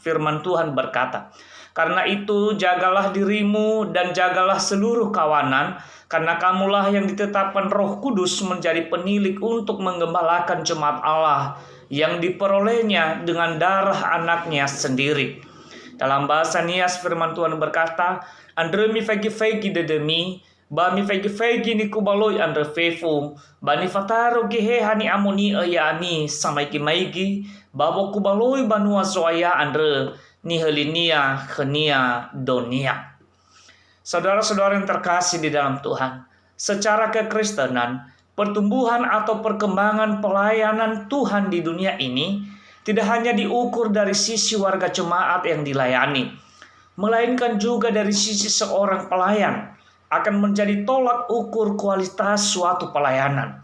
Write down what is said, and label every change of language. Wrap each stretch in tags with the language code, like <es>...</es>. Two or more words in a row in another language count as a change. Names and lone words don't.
<id>Firman Tuhan berkata, "Karena itu jagalah dirimu dan jagalah seluruh kawanan, karena kamulah yang ditetapkan Roh Kudus menjadi penilik untuk menggembalakan jemaat Allah yang diperolehnya dengan darah anaknya sendiri." Dalam bahasa Nias firman Tuhan berkata,</id> <nia>"Andre mi fegi dedemi, ba mi fegi ni kubaloi andre fefu, ba ni fataro gehe hani amoni ayani samai ki maigi, babo kubaloi banua zoaya andre ni helinia khenia donia."</nia> <id>Saudara-saudara yang terkasih di dalam Tuhan, secara kekristenan, pertumbuhan atau perkembangan pelayanan Tuhan di dunia ini tidak hanya diukur dari sisi warga jemaat yang dilayani, melainkan juga dari sisi seorang pelayan akan menjadi tolak ukur kualitas suatu pelayanan.</id>